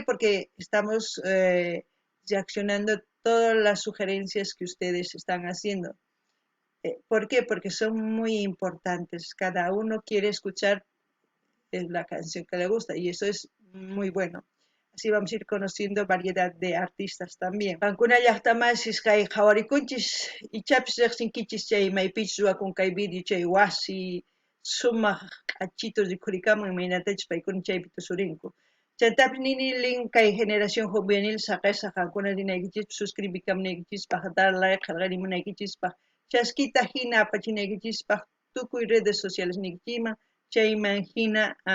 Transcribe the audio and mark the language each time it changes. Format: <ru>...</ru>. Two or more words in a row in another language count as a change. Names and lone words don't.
<es>Porque estamos reaccionando todas las sugerencias que ustedes están haciendo. ¿Por qué? Porque son muy importantes. Cada uno quiere escuchar la canción que le gusta y eso es muy bueno. Así vamos a ir conociendo variedad de artistas también.</es> <qu>Pankuna llaqtamasis kay qhawarikunchis ichapis riqsinkichis chay maypich ruwakun kay video chay wasi sumaq q'achitos rikhurikamun imaynatachus paykuna chaypi tusurinku. Chaytapis nini link kay Generación Juvenil saqesa qankuna rinaykichispaq suscribikamunaykichispaq</qu> <es>dar like</es> <qu>qarqarimunaykichispaq chaskita hina apachinaykichispaq tukuy</qu> <es>redes sociales</es> <qu>nikichiyman chayman hina</qu>